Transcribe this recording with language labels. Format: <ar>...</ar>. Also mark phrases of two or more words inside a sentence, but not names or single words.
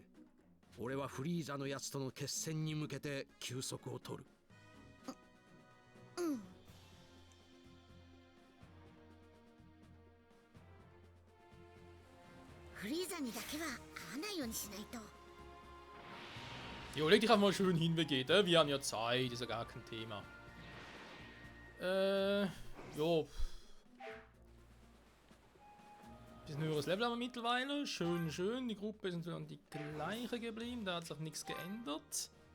<ja>俺はフリーザのやつとの決戦に向けて休息を取る。うん。フリーザにだけは会わないようにしないと。</ja> <de>Jo, leg dich einfach mal schön hin, Vegeta. Wir haben ja Zeit, ist ja gar kein Thema. Jo. Bisschen höheres Level haben wir mittlerweile. Schön, schön. Die Gruppe ist natürlich die gleiche geblieben. Da hat sich nichts geändert.</de>